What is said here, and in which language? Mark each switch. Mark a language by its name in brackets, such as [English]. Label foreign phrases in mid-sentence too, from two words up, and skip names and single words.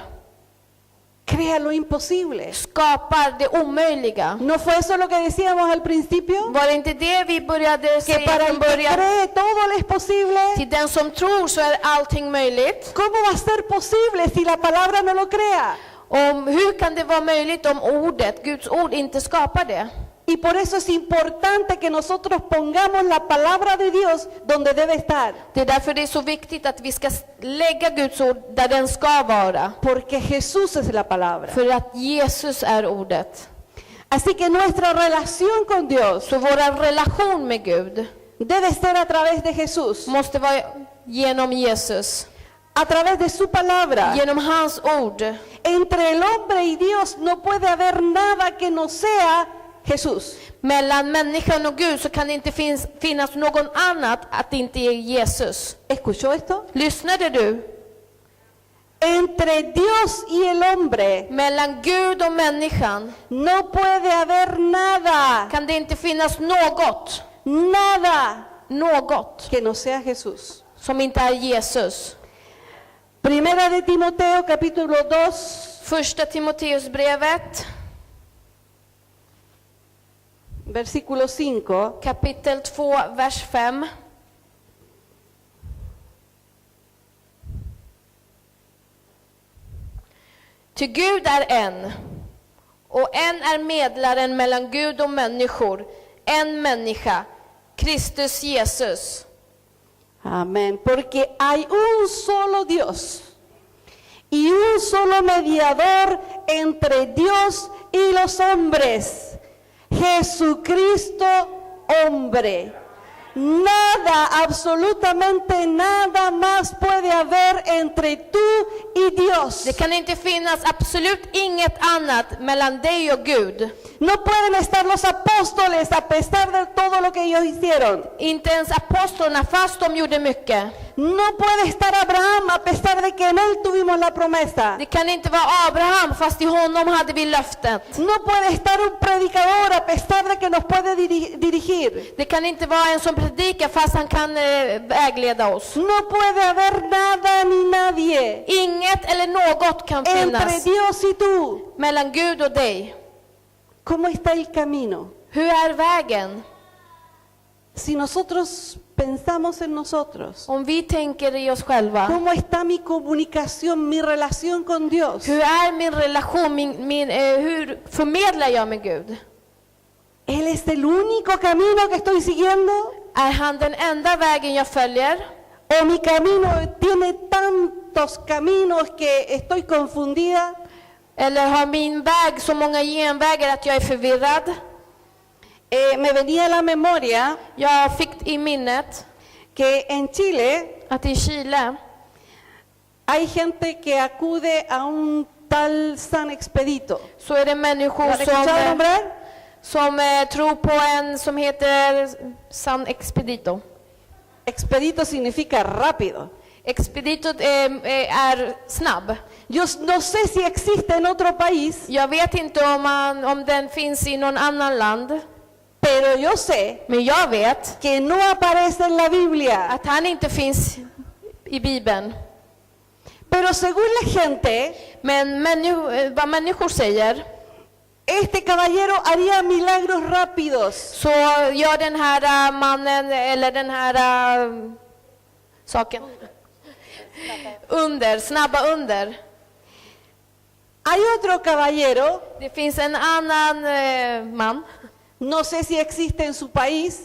[Spanish] Crea lo imposible. [Swedish] Skapar det omöjliga. [Spanish] ¿No fue eso lo que decíamos al principio? [Swedish] Var det inte det vi började [Spanish] Que [Swedish] säga [Spanish] para [Swedish] från [Spanish] el que [Swedish] början? [Spanish] cree todo le es posible. [Swedish] Till den som tror så är allting möjligt. [Spanish] ¿Cómo va a ser posible si la palabra no lo crea? [Swedish] Hur kan det vara möjligt om ordet, Guds ord, inte skapar det? [Spanish] Y por eso es importante que nosotros pongamos la palabra de Dios donde debe estar. [Swedish] Det är därför det är så viktigt att vi ska lägga Guds ord där den ska vara. [Spanish] Porque Jesús es la palabra. [Swedish] För att Jesus är ordet. [Spanish] Así que nuestra relación con Dios [Swedish] Så vår relation med Gud [Spanish] debe ser a través de Jesús, [Swedish] måste vara genom Jesus. [Spanish] a través de su palabra. [Swedish] Genom hans ord. [Spanish] Entre el hombre y Dios no puede haber nada que no sea Jesús. [Swedish] Mellan människan och Gud så kan det inte finnas någon annat att det inte är Jesus. [Spanish] ¿Escuchó esto? [Swedish] Lyssnade du? [Spanish] Entre Dios y el hombre [Swedish] Mellan Gud och människan [Spanish] no puede haber nada, [Swedish] kan det inte finnas något [Spanish] que no sea Jesús. [Swedish] som inte är Jesus. [Spanish] Primera de Timoteo capítulo 2, [Swedish] Första Timoteusbrevet, [Spanish] versículo 5. [Swedish] kapitel 2, vers 5. Ty Gud är en, och en är medlaren mellan Gud och människor, en människa, Kristus Jesus. [Spanish] Amén. Porque hay un solo Dios y un solo mediador entre Dios y los hombres, Jesucristo hombre. Nada, absolutamente nada más puede haber entre tú y Dios. [Swedish] Det kan inte finnas absolut inget annat mellan dig och Gud. [Spanish] No pueden estar los apóstoles a pesar de todo lo que ellos hicieron. [Swedish] Inte ens apostlarna, fast de gjorde mycket. [Spanish] No puede estar Abraham a pesar de que en él tuvimos la promesa. [Swedish] Det kan inte vara Abraham, fast i honom hade vi löftet. [Spanish] No puede estar un predicador a pesar de que nos puede dirigir. [Swedish] Det kan inte vara en som predikar, fast han kan vägleda oss. [Spanish] No puede haber nada ni nadie [Swedish] Inget eller något kan [Spanish] entre [Swedish] finnas [Spanish] Dios y tú. [Swedish] mellan Gud och dig. [Spanish] ¿Cómo está el camino? [Swedish] Hur är vägen? [Spanish] Si nosotros pensamos en nosotros, [Swedish] Om vi tänker i oss själva. [Spanish] ¿cómo está mi comunicación, mi relación con Dios? [Swedish] Hur är min relation? Hur förmedlar jag med Gud? [Spanish] ¿Él es el único camino que estoy siguiendo? [Swedish] Är han den enda vägen jag följer? [Spanish] ¿O mi camino tiene tantos caminos que estoy confundida? [Swedish] Eller har min väg så många genvägar att jag är förvirrad? [Spanish] Me venía a la memoria [Swedish] Jag fick i minnet [Spanish] que en Chile [Swedish] att i Chile [Spanish] hay gente que acude a un tal San Expedito. [Swedish] så är det människor [Spanish] ¿Lo has escuchado nombrar? [Swedish] som tror på en som heter San Expedito. [Spanish] Expedito significa rápido. [Swedish] Expedito är snabb. [Spanish] Yo no sé si existe en otro país, [Swedish] Jag vet inte om den finns i någon annan land. [Spanish] pero yo sé [Swedish] Men jag vet [Spanish] que no aparece en la Biblia. [Swedish] att han inte finns i Bibeln. [Spanish] Pero según la gente, [Swedish] Men vad människor säger [Spanish] este caballero haría milagros rápidos. [Swedish] så gör den här mannen eller den här saken snabba under. [Spanish] Hay otro caballero, [Swedish] Det finns en annan man. [Spanish] no sé si existe en su país,